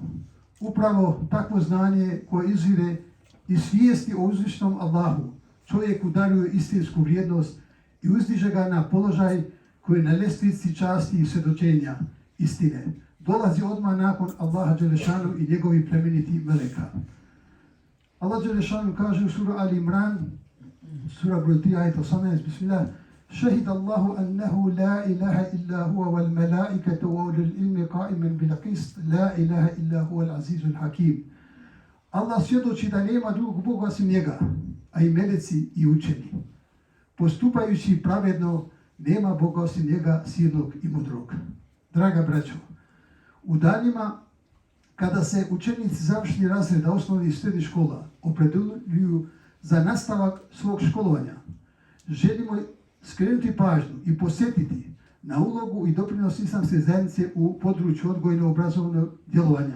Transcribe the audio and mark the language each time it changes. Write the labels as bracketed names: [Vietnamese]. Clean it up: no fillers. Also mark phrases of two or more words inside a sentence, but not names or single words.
[Bosnian] Upravo takvo znanje koje izvire iz svijesti o uzvišnom Allahu čovjeku daruje istinsku vrijednost i uzdiže ga na položaj koji na ljestvici časti i svjedočenja istine dolazi odmah nakon Allaha Đelešanu i njegovih plemenitih meleka. Allah Đelešanu kaže u suru Ali Imran, sura broj 3, ajet 18, [Arabic] بسم الله شهد الله أنه لا إله إلا هو والملائكة وأولو العلم قائما بالقسط لا إله إلا هو العزيز الحكيم. [Bosnian] Allah svjedoči da nema drugog Boga osim njega, a i meleci i učeni. Postupajući pravedno, nema Boga osim njega, silnog i mudrog. Draga braćo, u danima kada se učenici završnih razreda osnovnih i srednjih škola opredjeljuju za nastavak svog školovanja, želimo skrenuti pažnju i posjetiti na ulogu i doprinos islamske zajednice u području odgojno-obrazovnog djelovanja.